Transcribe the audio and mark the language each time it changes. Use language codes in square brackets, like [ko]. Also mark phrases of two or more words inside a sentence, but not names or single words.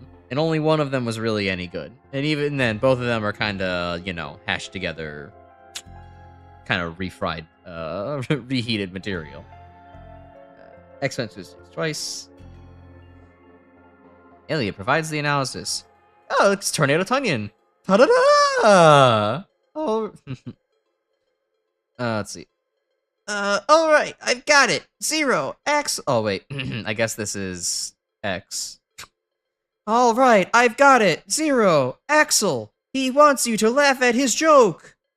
[en] And only one of them was really any good. And even then, both of them are kind of, you know, hashed together, kind of refried, reheated material. X went to twice. Alia provides the analysis. Oh, it's Tornado Tunyon. Ta-da-da! Oh, let's see. Alright, I've got it. Zero, X. Oh, wait. I guess this is X. Alright, I've got it. Zero, Axel. He wants you to laugh at his joke.